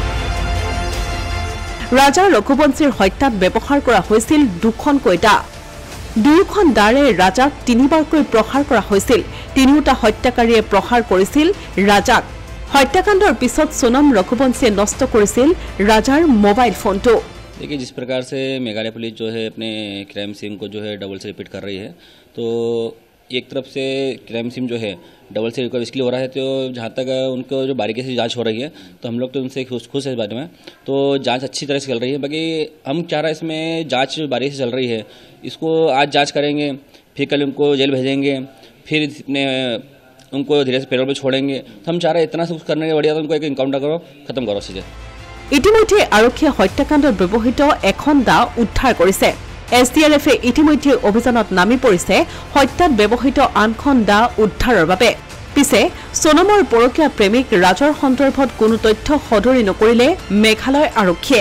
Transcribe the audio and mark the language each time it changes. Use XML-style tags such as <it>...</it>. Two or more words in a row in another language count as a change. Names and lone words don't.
<as>ৰাজা ৰঘুবংশীৰ হত্যাত ব্যৱহাৰ কৰা হৈছিল দুখনকৈ দা। দুয়োখন দাৰে ৰাজাক তিনিবাৰকৈ প্ৰহাৰ কৰা হৈছিল। তিনিওটা হত্যাকাৰীয়ে প্ৰহাৰ কৰিছিল ৰাজাক। হত্যাকাণ্ডৰ পিছত সোণম ৰঘুবংশীয়ে নষ্ট কৰিছিল ৰাজাৰ মোবাইল ফোনটো।</as> <hi>देखिए, जिस प्रकार से मेघालय पुलिस जो है अपने</hi> <en>crime scene</en> <hi>को जो है डबल से रिपीट कर रही है, तो एक तरफ से</hi> <en>crime scene</en> <hi>जो है डबल से रिकवर इसलिए हो रहा है, तो जहाँ तक उनको जो बारीकी से जांच हो रही है तो हम लोग तो उनसे खुश है इस बारे में। तो जांच अच्छी तरह से चल रही है। बाकी हम चाह रहे हैं इसमें जांच बारीकी से चल रही है, इसको आज जांच करेंगे, फिर कल उनको जेल भेजेंगे, फिर अपने उनको धीरे से पेरोल पर छोड़ेंगे। तो हम चाह रहे हैं इतना सब करने के बढ़िया तो उनको एक इनकाउंटर करो, खत्म करो चीज़ें।</hi> <as>ইতিমধ্যে আৰক্ষীয়ে হত্যাকাণ্ডত ব্যৱহৃত এখন দা উদ্ধাৰ কৰিছে। SDRFে ইতিমধ্যে অভিযানত নামি পৰিছে হত্যাত ব্যৱহৃত আনখন দা উদ্ধাৰৰ বাবে। পিছে সোণমৰ পৰকীয়া প্ৰেমিক ৰাজৰ সন্দৰ্ভত কোনো তথ্য সদৰি নকৰিলে মেঘালয় আৰক্ষীয়ে।</as>